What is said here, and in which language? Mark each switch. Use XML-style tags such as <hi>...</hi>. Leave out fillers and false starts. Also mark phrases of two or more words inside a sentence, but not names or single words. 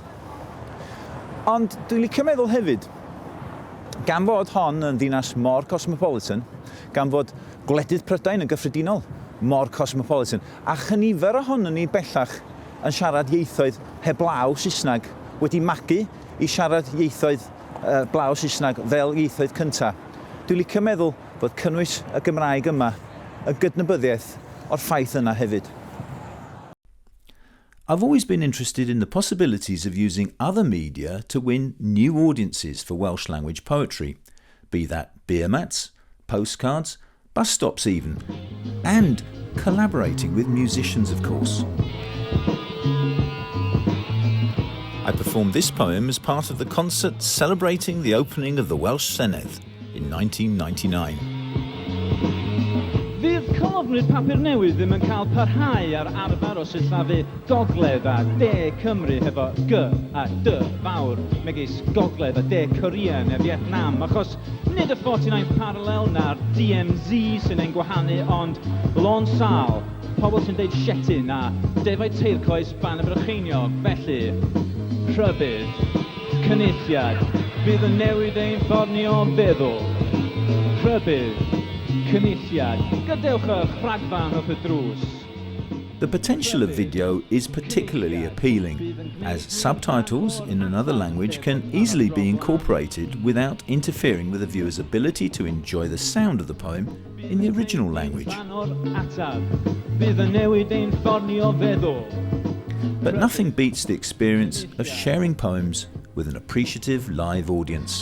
<cy>Ond dwi'n licio meddwl hefyd, gan fod hon yn ddinas mor cosmopolitan, gan fod gwledydd Prydain yn gyffredinol mor cosmopolitan, a chynifer ohonyn ni bellach yn siarad ieithoedd heblaw Saesneg wedi magu i siarad ieithoedd blaw Saesneg fel ieithoedd cyntaf. Dwi'n licio meddwl bod cynnwys y Gymraeg yma yn gydnabyddiaeth o'r ffaith yna hefyd.</cy> <en>I've always been interested in the possibilities of using other media to win new audiences for Welsh language poetry, be that beer mats, postcards, bus stops even, and collaborating with musicians, of course. I performed this poem as part of the concert celebrating the opening of the Welsh Senedd in 1999.</en> <cy>Fydd colofnwyr papur newydd ddim yn cael parhau ar arfer o sillafu gogledd a de Cymru hefo G a D fawr megis gogledd a de Korea neu Vietnam, achos nid y</cy> <en>49th parallel</en> <cy>na'r DMZ sy'n ein gwahanu, ond Lôn Sal, pobl sy'n deud Sietin a defaid teircoes ban y Brycheiniog, felly rhybydd, cynulliad, fydd yn newid ein ffordd ni o feddwl. Rhybydd, cynulliad, gadewch eich rhagfan wrth y drws.</cy> <en>The potential of video is particularly appealing, as subtitles in another language can easily be incorporated without interfering with the viewer's ability to enjoy the sound of the poem in the original language. But nothing beats the experience of sharing poems with an appreciative live audience.</en>